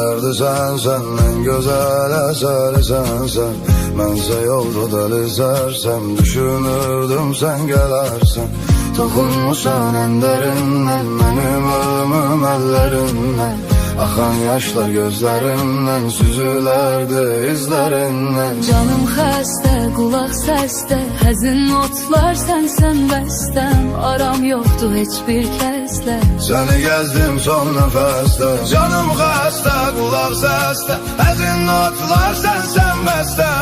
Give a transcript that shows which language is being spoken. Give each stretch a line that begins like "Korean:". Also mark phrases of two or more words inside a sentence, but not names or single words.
Turkish: derdi sensen, en güzel eseri sensen.
Azerbaijani: Mənsə yolda deli sərsəm, düşünürdüm
Turkish: sen gelersen. Toxunmuşsan en derinden, benim ölümüm ellerinden.
Azerbaijani: Axan yaşlar gözlərimdən, süzülərdi izlərindən. Canım xəstə, qulaq səsdə, həzin notlar sənsən bəstəm. Aram yoxdur heç bir kəslə, səni gəzdim son nəfəsdə. Canım xəstə, qulaq səsdə, həzin notlar sənsən bəstəm.